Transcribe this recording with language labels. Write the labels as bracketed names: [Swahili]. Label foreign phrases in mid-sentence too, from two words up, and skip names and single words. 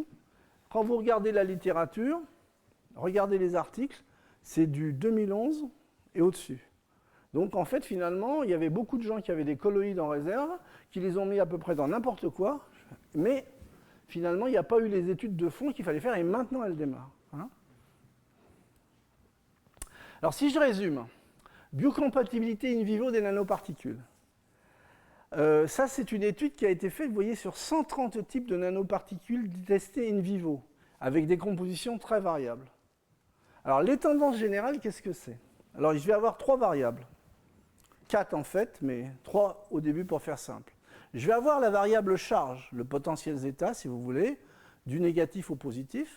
[French] Quand vous regardez la littérature, regardez les articles, c'est du 2011 et au-dessus. Donc en fait, finalement, il y avait beaucoup de gens qui avaient des colloïdes en réserve, qui les ont mis à peu près dans n'importe quoi, mais finalement, il n'y a pas eu les études de fond qu'il fallait faire et maintenant elles démarrent. Hein. Alors si je résume, biocompatibilité [Latin] in vivo [French] des nanoparticules. Ça, c'est une étude qui a été faite, vous voyez, sur 130 types de nanoparticules testés [Latin] in vivo, [French] avec des compositions très variables. Alors, les tendances générales, qu'est-ce que c'est ? Alors, je vais avoir 3 variables. 4 en fait, mais 3 au début pour faire simple. Je vais avoir la variable charge, le potentiel zeta, si vous voulez, du négatif au positif.